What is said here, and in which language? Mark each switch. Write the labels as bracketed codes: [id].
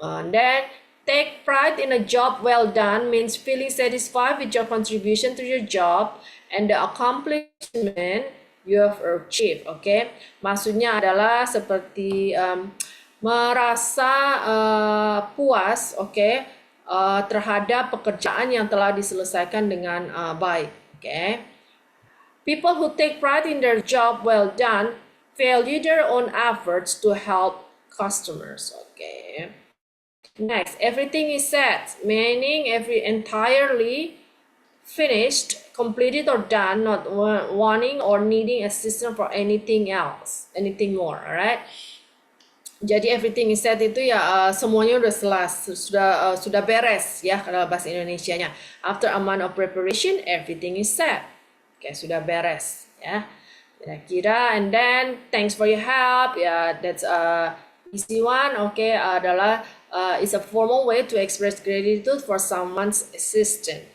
[en] Then take pride in a job well done means feeling satisfied with your contribution to your job and the accomplishment you have achieved. Okay? [id] Maksudnya adalah seperti merasa puas, okay, terhadap pekerjaan yang telah diselesaikan dengan baik. Okay? [en] People who take pride in their job well done value their own efforts to help customers. Okay. Next, everything is set, meaning entirely finished, completed or done, not wanting or needing assistance for anything else, anything more. Alright. [id] Jadi [en] everything is set [id] itu ya semuanya udah sudah beres ya kalau bahasa Indonesianya. [en] After a month of preparation, everything is set. Oke, [id] sudah beres ya. [en] Kira-kira, and then thanks for your help. Ya, that's easy one. Oke, adalah is a formal way to express gratitude for someone's assistance.